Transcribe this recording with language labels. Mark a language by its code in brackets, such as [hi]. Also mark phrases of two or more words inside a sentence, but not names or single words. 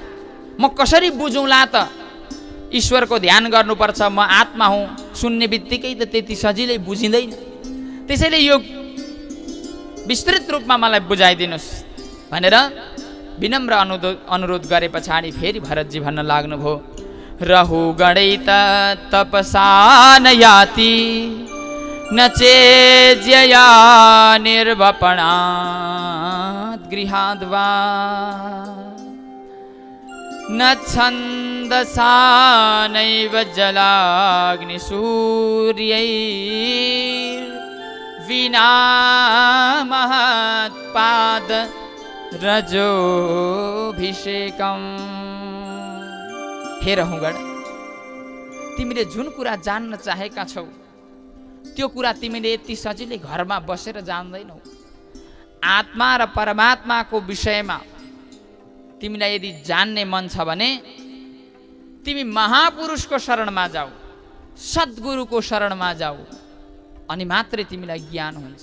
[ne] म कसरी बुझौँला त? ईश्वरको ध्यान गर्नुपर्छ, म आत्मा हुँ, सुन्ने बित्तिकै त त्यति सजिलै बुझिँदैन। त्यसैले यो विस्तृत रूपमा मलाई बुझाइदिनुहोस् भनेर विनम्र अनुरोध गरे पछाडि फेरि भरतजी भन्न लाग्नुभयो, [sa] रहु गणैत तपसा न याति न चेज्यया निर्वपणात् गृहाद्वा न छन्दसा नैव जलाग्निसूर्यैर्विना महत्पाद रजोभिषेकम्। [ne] हे रहुगण, तिमीले जुन कुरा जान्न चाहेका छौ त्यो कुरा तिमीले यति सजिलै घरमा बसेर जान्दैनौ। आत्मा र परमात्माको विषयमा तिमीलाई यदि जान्ने मन छ भने तिमी महापुरुषको शरणमा जाऊ, सद्गुरुको शरणमा जाऊ, अनि मात्रै तिमीलाई ज्ञान हुन्छ।